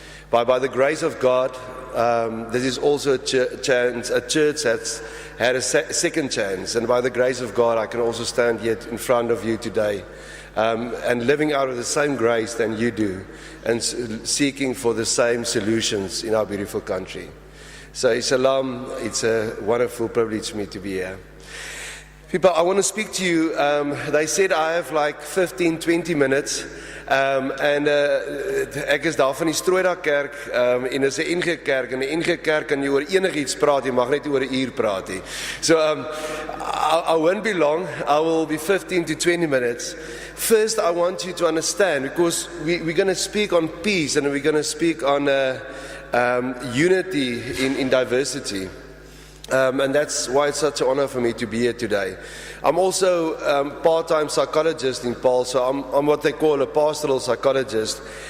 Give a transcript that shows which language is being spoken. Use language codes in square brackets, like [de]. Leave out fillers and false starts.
[en] By the grace of God, this is also a church that's had a second chance, and by the grace of God, I can also stand yet in front of you today, and living out of the same grace than you do, and seeking for the same solutions in our beautiful country. So, Salam, it's a wonderful privilege for me to be here. People, I want to speak to you. They said I have like 15, 20 minutes. [af] Ek is daar van die Strooidag Kerk en is 'n NG Kerk en 'n NG Kerk kan jy oor enigiets praat, jy mag net oor 'n uur praat nie. [en] So I won't be long. I will be 15 to 20 minutes. First, I want you to understand, because we're going to speak on peace and we're going to speak on unity in diversity. And that's why it's such an honor for me to be here today. I'm also part-time psychologist in Paarl, so I'm what they call a pastoral psychologist.